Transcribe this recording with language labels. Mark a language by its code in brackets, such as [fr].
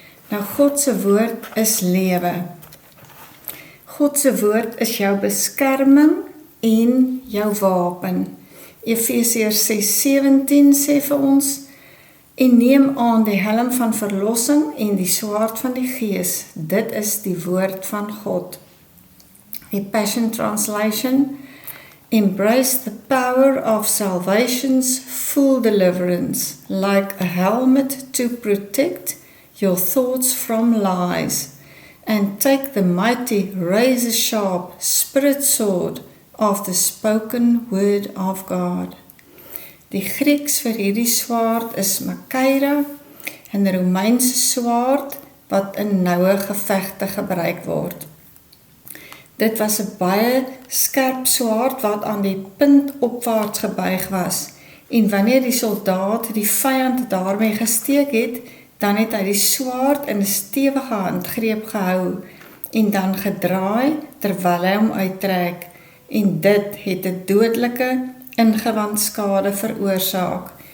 [af] Nou God se woord is lewe. God se woord is jou beskerming en jou wapen. Efesiërs 6:17 sê vir ons, en neem aan die helm van verlossing en die swaard van die Gees. Dit is die woord van God. [en] Die Passion Translation, embrace the power of salvation's full deliverance, like a helmet to protect your thoughts from lies, and take the mighty razor-sharp spirit sword of the spoken word of God. [af] Die Grieks vir hierdie swaard is Makeira, 'n Romeinse swaard wat in noue gevegte gebruik word. Dit was 'n baie skerp swaard wat aan die punt opwaarts gebuig was, en wanneer die soldaat die vyand daarmee gesteek het, dan het hy die swaard in 'n stewige handgreep gehou en dan gedraai terwyl hy hom uittrek, en dit het 'n dodelike ingewandskade veroorsaak.